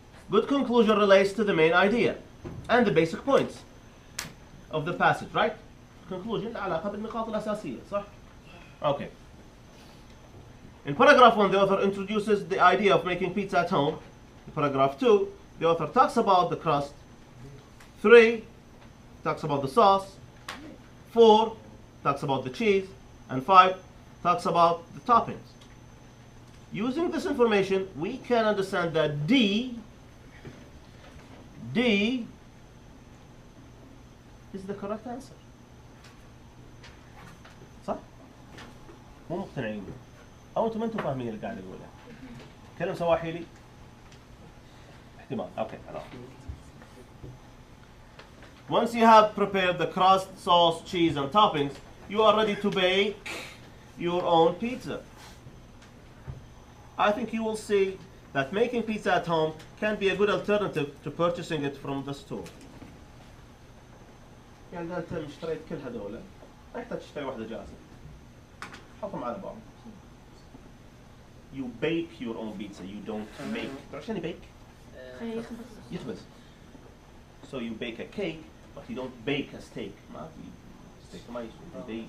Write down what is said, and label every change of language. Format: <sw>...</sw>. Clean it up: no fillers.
<en>Good conclusion relates to the main idea and the basic points of the passage, right?</en> <ar>Conclusion العلاقة بالنقاط الأساسية, صح?</ar> <en>Okay. In paragraph 1, the author introduces the idea of making pizza at home. In paragraph 2, the author talks about the crust. 3, talks about the sauce. 4, talks about the cheese. And 5, talks about the toppings. Using this information, we can understand that D is the correct answer.</en> <ar>صح؟ مو مقتنعين أو أنتم ما أنتم فاهمين اللي قاعد أقوله. كلام سواحيلي؟ احتمال. Okay.</ar> <en>Once you have prepared the crust, sauce, cheese, and toppings, you are ready to bake your own pizza. I think you will see that making pizza at home can be a good alternative to purchasing it from the store.</en> <ar>يعني إذا أنت اشتريت كل هذول ما يحتاج تشتري واحدة جاهزة. حطهم على بعض.</ar> <en>You bake your own pizza. You don't make.</en> <ar>عشان</ar> <en>bake.</en> <ar>يخبز.</ar> <en>So you bake a cake, but you don't bake a steak.</en> <ar>ما في steak ما يسوي.</ar>